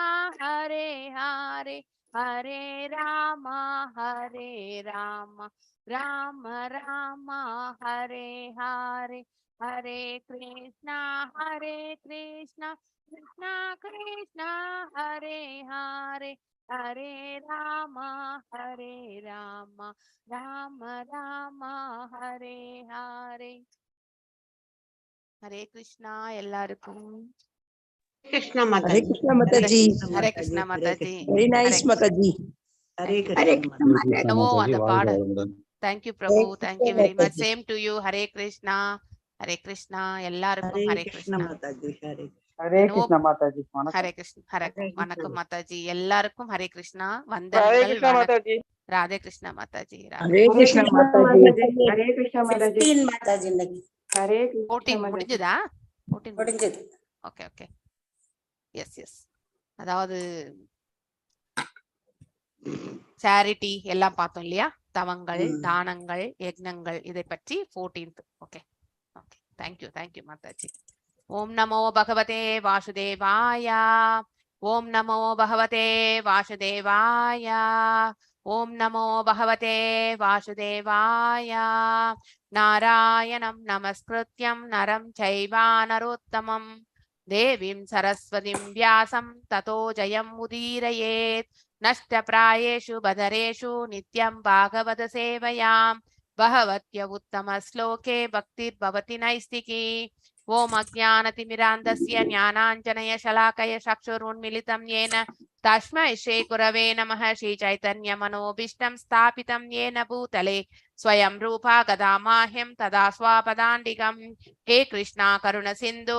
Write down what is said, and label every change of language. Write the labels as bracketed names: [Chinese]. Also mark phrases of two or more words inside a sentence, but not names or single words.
[Hindi] हरे हरे हरे राम राम राम हरे हरे हरे कृष्णा कृष्णा कृष्णा हरे हरे हरे राम राम राम हरे हरे हरे कृष्णा எல்லாருக்கும் कृष्ण Hare माता Krishna Mataji. हरे कृष्णा माताजी [English] Very nice Mataji. [Hindi] हरे हरे कृष्ण कृष्ण माता [Tamil] என்னவோ அந்த பாட வாழ்க [English] thank you பிரபு Hare thank Krishna you very much Mataji. same to you हरे कृष्णा எல்லாருக்கும் [Hindi] हरे हरे कृष्ण कृष्णा माता जी हरे हरे [Tamil] என்னவோ [Hindi] कृष्ण माता जी [Tamil] हरे कृष्ण வணக்கம் மாதாஜி எல்லாருக்கும் हरे कृष्णा [Hindi] हरे [Tamil] வந்தனங்கள் [Hindi] कृष्ण माता जी राधे कृष्ण माताजी राधे Hare Krishna Mataji. हरे कृष्ण माता जी 15 माता जी இன்னைக்கு हरे कृष्ण 14 माता जी [Tamil] முடிஞ்சதா 14 முடிஞ்சது [English] okay okay yes [Tamil] அதாவது சேரிட்டி எல்லாம் பார்த்தோம் இல்லையா தவங்கள் தானங்கள் யக்ஞங்கள் இதை பற்றி 14th [English] okay okay thank you [Tamil] மாதாஜி [Sanskrit] ॐ नमो भगवते वासुदेवाय ॐ नमो भगवते वासुदेवाय ॐ नमो भगवते वासुदेवाय नारायणं नमस्कृत्य नरं चैव नरोत्तमम् देवीं सरस्वतीं व्यासं ततो जयम् उदीरयेत् नष्टप्रायेषु बधरेषु नित्यं भागवत सेवयां भगवत्य उत्तमश्लोके भक्तिर्भवति नैस्तिकी ओम अज्ञानतिमिरान्धस्य ज्ञानाञ्जनयशलाकय चक्षुरुन्मिलितं येन तस्मै श्रीगुरवे नमः श्रीचैतन्यमनोभीष्टं स्थापितं येन भूतले स्वयं रूपा गदामाह्यं तदा स्वापदाण्डिकं हे कृष्णा करुणसिन्धु